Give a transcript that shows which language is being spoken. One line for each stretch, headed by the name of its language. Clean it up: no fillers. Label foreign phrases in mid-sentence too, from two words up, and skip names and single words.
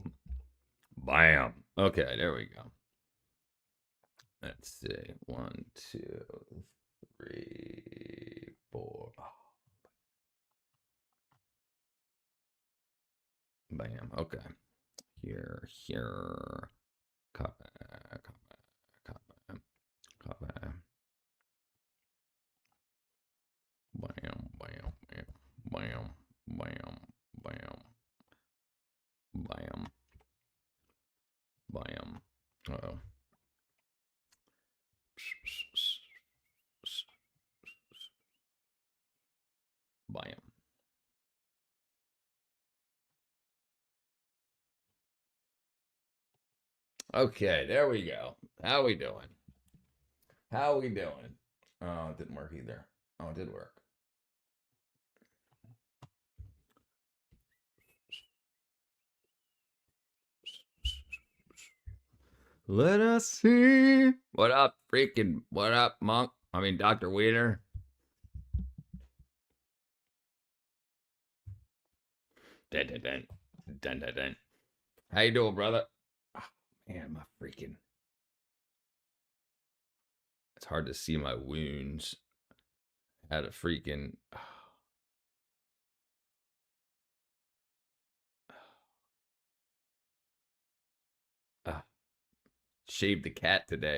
English: Bam. Okay, there we go. Let's see. 1, 2, 3, 4. Bam. Okay. Here. Copy. Copy. Bam. Bam. Bam. Bam. Bam. Bam. Bam. Uh-oh. Bam. Okay, there we go. How we doing? How we doing? Oh, it didn't work either. Oh, it did work. Let us see. What up, freaking? What up, Monk? I mean, Dr. Wiener. Dun, dun, dun. Dun, dun, dun. How you doing, brother? Oh, man, my freaking. It's hard to see my wounds. Had a freaking. Shaved the cat today.